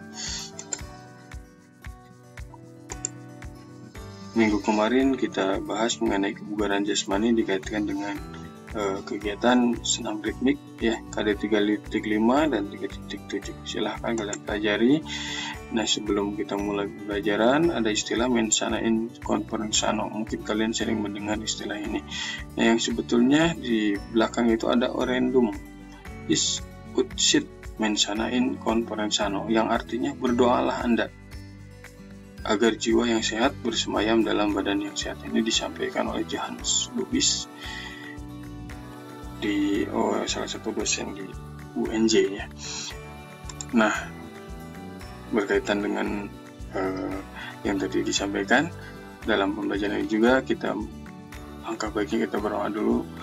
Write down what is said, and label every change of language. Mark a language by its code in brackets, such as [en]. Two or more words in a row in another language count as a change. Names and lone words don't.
[id] Minggu kemarin kita bahas mengenai kebugaran jasmani dikaitkan dengan kegiatan senam ritmik ya, KD 3.5 dan 3.7. Silahkan kalian pelajari. Nah, sebelum kita mulai pembelajaran, ada istilah [la] mensana in corpore sano. [id] Mungkin kalian sering mendengar istilah ini. Nah, yang sebetulnya di belakang itu ada [la] orendum is ut sit mensana in corpore sano, [id] yang artinya berdoalah Anda agar jiwa yang sehat bersemayam dalam badan yang sehat. Ini disampaikan oleh Johannes Lubis di salah satu dosen di UNJ ya. Nah, berkaitan dengan yang tadi disampaikan dalam pembelajaran ini juga, kita langkah baiknya kita berdoa dulu.